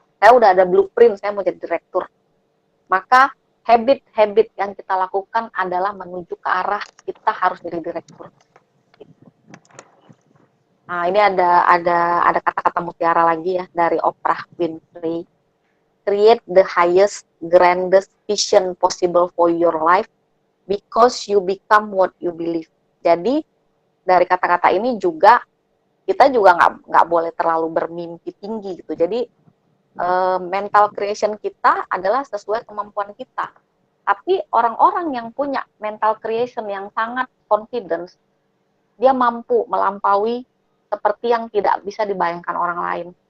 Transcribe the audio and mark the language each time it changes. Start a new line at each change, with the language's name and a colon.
Indonesian: Saya udah ada blueprint, saya mau jadi direktur. Maka, habit-habit yang kita lakukan adalah menuju ke arah kita harus jadi direktur. Nah, ini ada kata-kata mutiara lagi ya, dari Oprah Winfrey.
English: Create the highest, grandest vision possible for your life because you become what you believe.
Indonesian: Jadi dari kata-kata ini juga kita juga nggak boleh terlalu bermimpi tinggi gitu. Jadi mental creation kita adalah sesuai kemampuan kita. Tapi orang-orang yang punya mental creation yang sangat confidence, dia mampu melampaui seperti yang tidak bisa dibayangkan orang lain.